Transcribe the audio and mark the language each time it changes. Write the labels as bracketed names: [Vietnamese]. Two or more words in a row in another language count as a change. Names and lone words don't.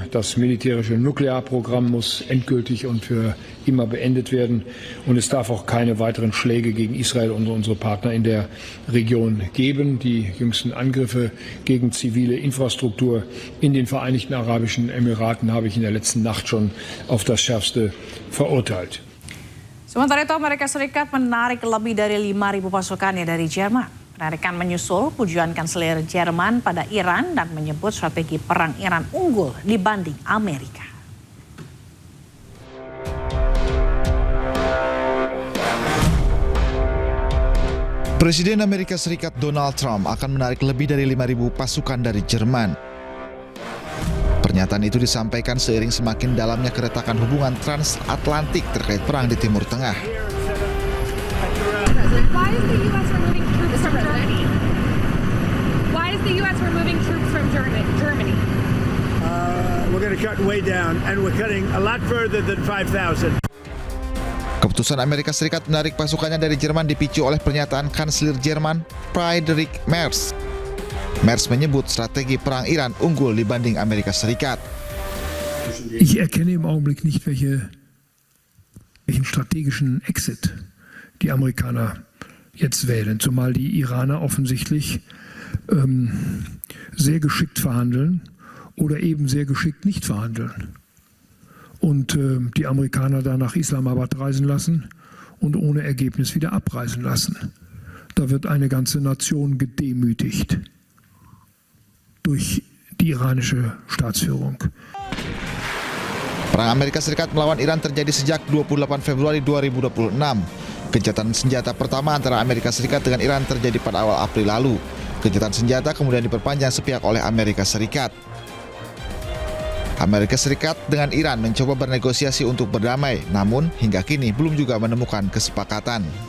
[German] Das militärische Nuklearprogramm muss endgültig und für immer beendet werden. Und es darf auch keine weiteren Schläge gegen Israel und unsere Partner in der Region geben. Die jüngsten Angriffe gegen zivile Infrastruktur in den Vereinigten Arabischen Emiraten habe ich in der letzten Nacht schon auf das Schärfste verurteilt. [Indonesian] Sementara itu Amerika Serikat menarik lebih dari 5.000 pasukannya dari Jerman. Penarikan menyusul pujian kanselir Jerman pada Iran dan menyebut strategi perang Iran unggul dibanding Amerika. Presiden Amerika Serikat Donald Trump akan menarik lebih dari 5.000 pasukan dari Jerman. Pernyataan itu disampaikan seiring semakin dalamnya keretakan hubungan transatlantik terkait perang di Timur Tengah. [English] Why is the U.S. removing troops from Germany? Why is the U.S. removing troops from Germany? We're going to cut way down, and we're cutting a lot further than 5,000. [Indonesian] Keputusan Amerika Serikat menarik pasukannya dari Jerman dipicu oleh pernyataan kanselir Jerman Friedrich Merz. Merz menyebut strategi perang Iran unggul dibanding Amerika Serikat. [German] Ich erkenne im Augenblick nicht, welchen strategischen Exit die Amerikaner jetzt wählen, zumal die Iraner offensichtlich sehr geschickt verhandeln oder eben sehr geschickt nicht verhandeln. Und die Amerikaner da nach Islamabad reisen lassen und ohne Ergebnis wieder abreisen lassen. Da wird eine ganze Nation gedemütigt durch die iranische Staatsführung. [Indonesian] Perang Amerika Serikat melawan Iran terjadi sejak 28 Februari 2026. Gencatan senjata pertama antara Amerika Serikat dengan Iran terjadi pada awal April lalu. Gencatan senjata kemudian diperpanjang sepihak oleh Amerika Serikat. Amerika Serikat dengan Iran mencoba bernegosiasi untuk berdamai, namun hingga kini belum juga menemukan kesepakatan.